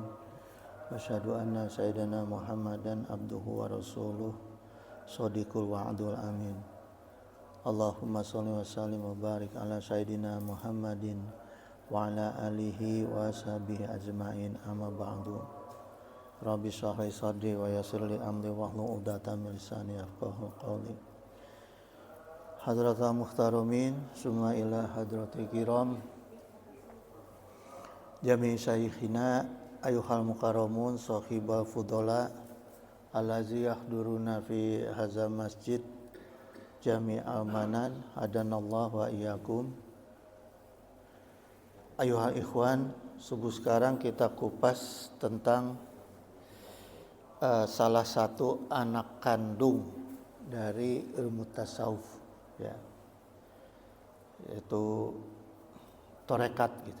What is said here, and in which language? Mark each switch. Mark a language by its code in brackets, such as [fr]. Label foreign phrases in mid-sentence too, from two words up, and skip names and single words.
[ar] وأشهد أن سيدنا محمدا عبده ورسوله صادق الوعد الأمين. اللهم صل وسلم وبارك على سيدنا محمد وعلى آله وصحبه أجمعين، أما بعد. رب اشرح لي صدري ويسر لي أمري واحلل عقدة من لساني يفقهوا قولي. حضرة المحترمين، ثم إلى حضرة الكرام، جميع مشايخنا أيها المكرمون أصحاب الفضلاء الذين يحضرون في هذا المسجد جامع المنان هدانا الله وإياكم. أيها الإخوان, [id] subuh sekarang kita kupas tentang salah satu anak kandung dari ilmu tasawuf, ya, yaitu torekat gitu.